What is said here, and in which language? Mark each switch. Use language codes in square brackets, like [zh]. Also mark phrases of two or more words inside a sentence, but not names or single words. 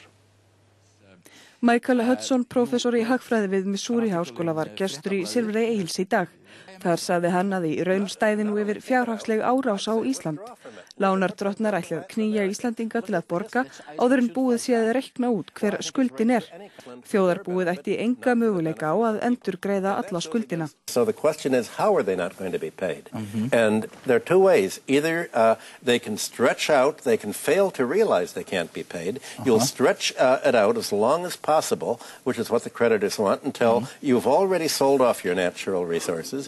[is] Michael Hudson, prófessor í hagfræði við Missouri-háskóla var gestur í Silfri Egils í dag. Þar sagði hann að í raun stæði nú yfir fjárhagsleg árás á Ísland. Lánardrottnar ætli að knýja Íslandinga til að borga áður en búið sé að reikna út hver skuldin er. Þjóðarbúið ætti enga möguleika á að endurgreiða alla skuldina. [en] So the question is, how are they not going to be paid? And there are two ways. Either they can stretch out, they can fail to realize they can't be paid. You'll stretch it out as long as possible, which is what the creditors want, until you've already sold off your natural resources.